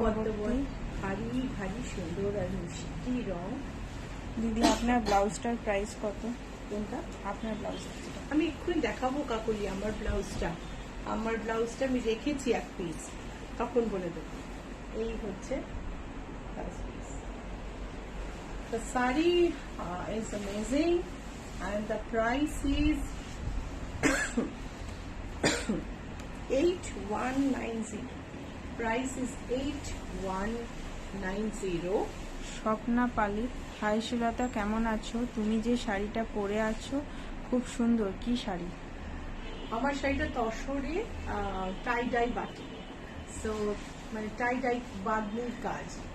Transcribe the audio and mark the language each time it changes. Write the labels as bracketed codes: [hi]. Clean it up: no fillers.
[bn] পদ্মবন, ভারী ভারী সুন্দর আর মিষ্টি রং। দিদি আপনার ব্লাউজটার প্রাইস কত? কোনটা? আপনার ব্লাউজ আমি এক্ষুনি দেখাবো কাকলি আমার ব্লাউজটা। আমার ব্লাউজটা আমি রেখেছি এক পিস, তখন বলে দেবো। এই হচ্ছে blouse piece. [en] The sari is amazing and the price is 8190. Price is 8190. [bn] Swapna পালি, হাই সুলতা, কেমন আছো? তুমি যে শাড়িটা পরে আছো খুব সুন্দর, কি শাড়ি? আমার শাড়িটা তসরে টাই ডাই বাটি, সো মানে টাই ডাই বাঁধনির কাজ।